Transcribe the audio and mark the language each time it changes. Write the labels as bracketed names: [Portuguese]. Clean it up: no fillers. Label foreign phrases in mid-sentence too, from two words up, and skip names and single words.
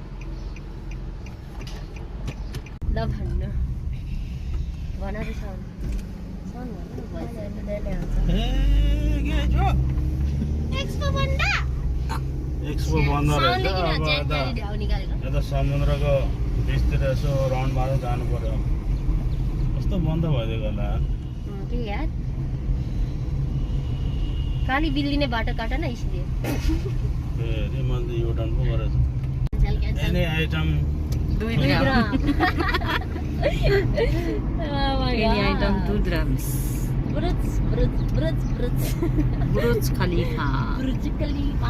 [Nepali] ल भन्नु भन त सन भन्नु एक्सपो बन्द एक्सपो बन्द रहेछ अब यता समुद्रको बिचतिर यसो राउन्ड मार्दै जानु पर्यो कस्तो बन्द भइदिएको होला [Hindi] के यार काली बिल्ली ने बाटो काटा ना इसलिए [Nepali] फेरि मैले युटर्न पो गरेछ [English] any item 2 2 ग्राम ग्राम any item 2 grams बुर्ज खलिफा बुर्ज खलिफा